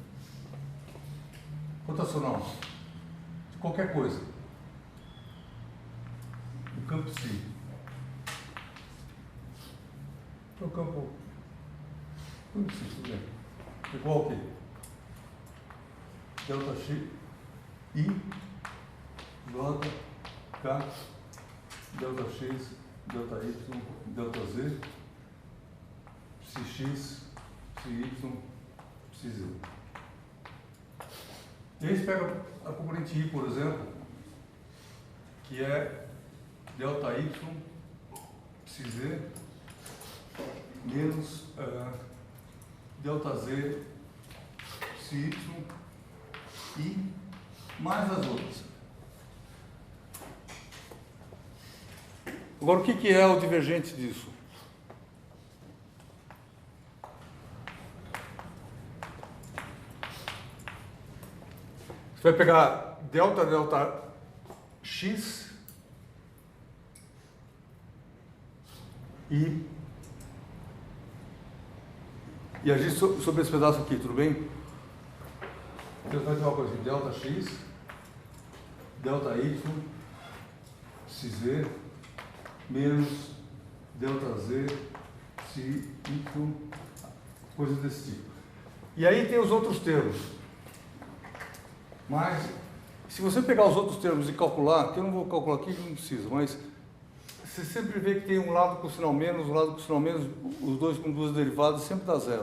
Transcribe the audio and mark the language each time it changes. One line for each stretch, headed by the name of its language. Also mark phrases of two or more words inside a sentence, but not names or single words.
Portuguese: Rotacional de qualquer coisa. O campo psi. O campo psi, tudo bem. Igual ao quê? Delta x, I, J, K, delta x, delta y, delta z, psi x, psi y, psi z. E aí você pega a componente I, por exemplo, que é delta y, psi z, menos delta z, psi y, I, mais as outras. Agora, o que é o divergente disso? Você vai pegar delta x e agir sobre esse pedaço aqui, tudo bem? Então vai ter uma coisa assim, delta x, delta y, psi z, menos delta z, psi y, coisas desse tipo. E aí tem os outros termos. Mas, se você pegar os outros termos e calcular, que eu não vou calcular aqui, não precisa, mas você sempre vê que tem um lado com sinal menos, um lado com sinal menos, os dois com duas derivadas, sempre dá zero.